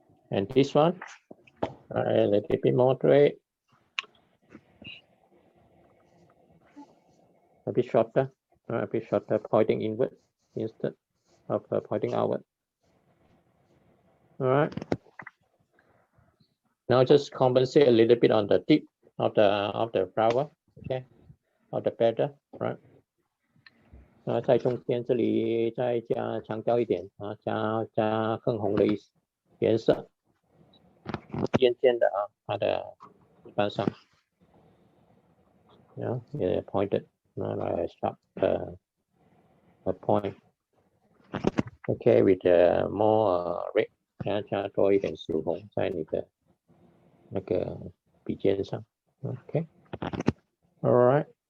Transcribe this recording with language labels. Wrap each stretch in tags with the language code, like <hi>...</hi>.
<en>And this one, a little bit moderate, a bit shorter, pointing inward instead of pointing outward. All right. Now just compensate a little bit on the tip of the flower, okay, of the petal, right?</en> <zh>在中间这里再强调一点加更红的颜色，尖尖的它的一般上 ，</zh> <en>yeah, pointed, not like sharp a point. Okay, with more red,</en> <zh>加多一点曙红在你的那个笔尖上 ，</zh> <en>okay, all right.</en>